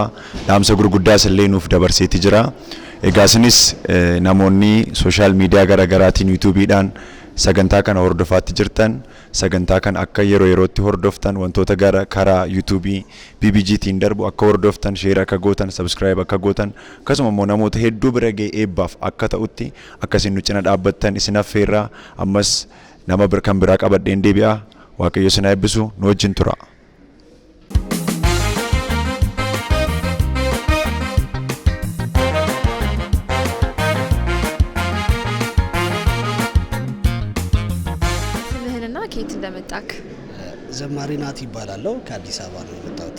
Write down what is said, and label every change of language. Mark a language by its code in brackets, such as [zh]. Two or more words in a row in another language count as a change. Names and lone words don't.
[om] Dhaamsa gurguddaas illee nuuf dabarseeti jira. Egaa isinis namoonni [en] sooshaal miidiyaa [om] garaagaraatiin yuutuubiidhaan sagantaa kana hordofaatti jirtan sagantaa kana akka yerootti hordoftan wantoota gara karaa yuutuubii BBGtiin darbu akka hordoftan sheer akka gootan sabiskiraayib akka gootan akkasuma immoo namoota hedduu bira ga'ee eebbaaf akka ta'utti akkasiin nu cina dhaabbattan isin affeerraa ammas nama kan biraa qabadheen deebi'a waaqayyo isin eebbisu nu wajjin tura. [am] እንደመጣክ ዘማሪ ናት ይባላልው ከአዲስ አበባ ነው የመጣሁት።